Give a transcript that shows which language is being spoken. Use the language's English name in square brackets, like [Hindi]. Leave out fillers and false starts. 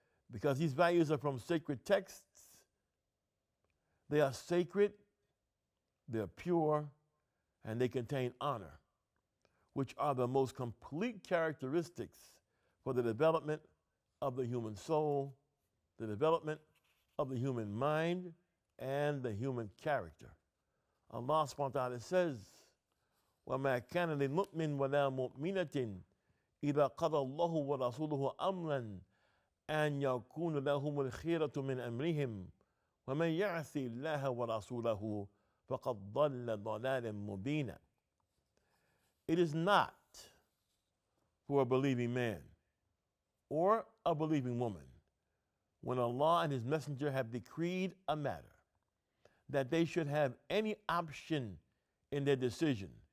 [English] Because these values are from sacred texts, they are sacred, they're pure, and they contain honor, which are the most complete characteristics for the development of the human soul, the development of the human mind, and the human character. Allah subhanahu wa ta'ala says, [Arabic] وَمَا كَانَ لِلْمُؤْمِنٍ وَلَا مُؤْمِنَةٍ إِذَا قَضَى اللَّهُ وَرَسُولُهُ أَمْرًا أَنْ يَكُونَ لَهُمُ الْخِيرَةُ مِنْ أَمْرِهِمْ وَمَنْ يَعْصِ اللَّهَ وَرَسُولَهُ فَقَدْ ضَلَّ ضَلَالًا مُبِينًا. [English] It is not for a believing man or a believing woman, when Allah and His Messenger have decreed a matter, that they should have any option in their decision.